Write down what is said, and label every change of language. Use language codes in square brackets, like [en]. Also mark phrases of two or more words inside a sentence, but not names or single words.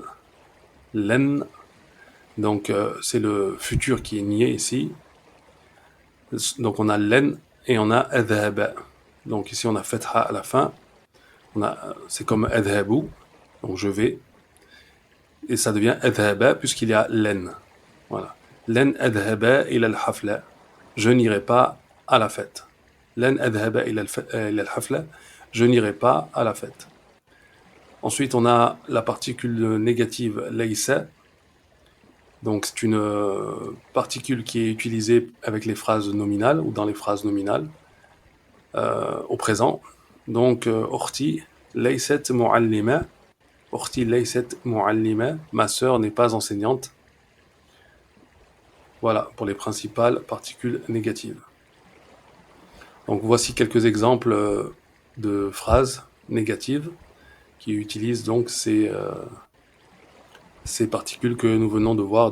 [fr] Len, donc c'est le futur qui est nié ici. Donc on a len et on a adhaba. Donc ici on a fatha à la fin. C'est comme adhabu, donc je vais. Et ça devient adhaba puisqu'il y a len. Voilà. [ar] لن أذهب إلى الحفلة. [fr] Je n'irai pas à la fête. [ar] لن أذهب إلى الحفلة. [fr] Je n'irai pas à la fête. Ensuite, on a la particule négative laysa. Donc c'est une particule qui est utilisée avec les phrases nominales ou dans les phrases nominales au présent. [ar] Donc أختي ليست معلمة. أختي ليست معلمة. [fr] Ma sœur n'est pas enseignante. Voilà pour les principales particules négatives. Donc voici quelques exemples de phrases négatives qui utilisent donc ces ces particules que nous venons de voir.